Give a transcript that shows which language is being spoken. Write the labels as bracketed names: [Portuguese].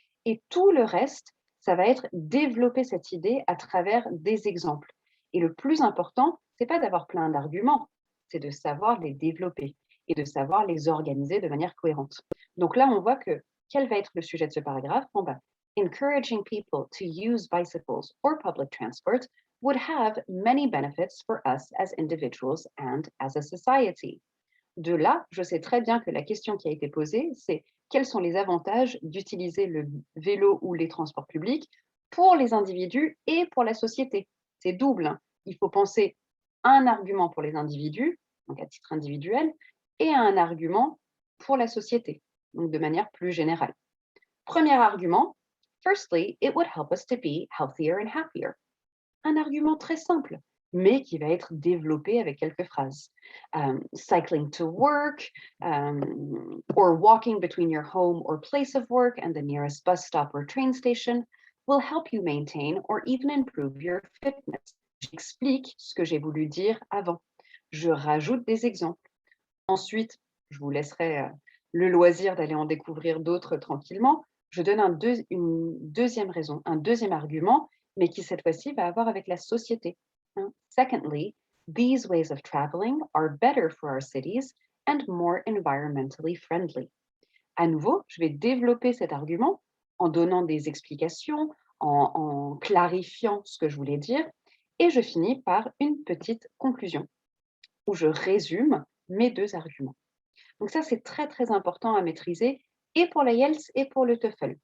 [French] Et tout le reste, ça va être développer cette idée à travers des exemples. Et le plus important, c'est pas d'avoir plein d'arguments, c'est de savoir les développer et de savoir les organiser de manière cohérente. Donc là, on voit que quel va être le sujet de ce paragraphe? Bon, ben, [English] encouraging people to use bicycles or public transport would have many benefits for us as individuals and as a society. [French] De là, je sais très bien que la question qui a été posée, c'est quels sont les avantages d'utiliser le vélo ou les transports publics pour les individus et pour la société. C'est double, hein. Il faut penser à un argument pour les individus, donc à titre individuel, et à un argument pour la société, donc de manière plus générale. Premier argument, [English] firstly, it would help us to be healthier and happier. [French] Un argument très simple, mais qui va être développé avec quelques phrases. [English] Cycling to work, or walking between your home or place of work and the nearest bus stop or train station will help you maintain or even improve your fitness. [French] J'explique ce que j'ai voulu dire avant. Je rajoute des exemples. Ensuite, je vous laisserai le loisir d'aller en découvrir d'autres tranquillement. Je donne une deuxième raison, un deuxième argument, mais qui cette fois-ci va avoir avec la société. Hein. [English] Secondly, these ways of traveling are better for our cities and more environmentally friendly. [French] À nouveau, je vais développer cet argument en donnant des explications, en clarifiant ce que je voulais dire, et je finis par une petite conclusion où je résume mes 2 arguments. Donc ça, c'est très, très important à maîtriser et pour l'IELTS et pour le TOEFL.